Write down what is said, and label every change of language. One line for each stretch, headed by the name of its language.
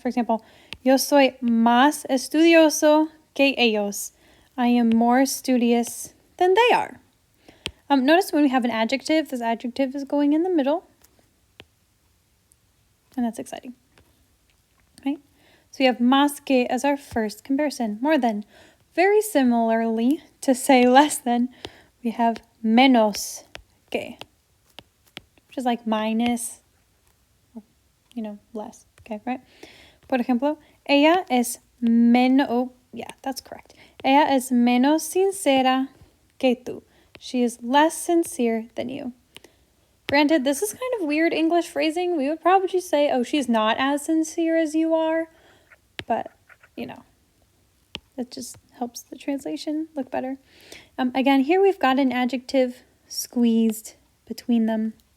English: For example,
Spanish: yo soy más estudioso que ellos.
English: I am more studious than they are. Notice when we have an adjective, this adjective is going in the middle. And that's exciting. Right? So we have más que as our first comparison, more than. Very similarly, to say less than, we have menos que, which is like minus, less, okay, right?
Spanish: Por ejemplo, ella es menos,
English: that's correct.
Spanish: Ella es menos sincera que tú.
English: She is less sincere than you. Granted, this is kind of weird English phrasing. We would probably say, oh, she's not as sincere as you are. But, it just helps the translation look better. Again, here we've got an adjective squeezed between them.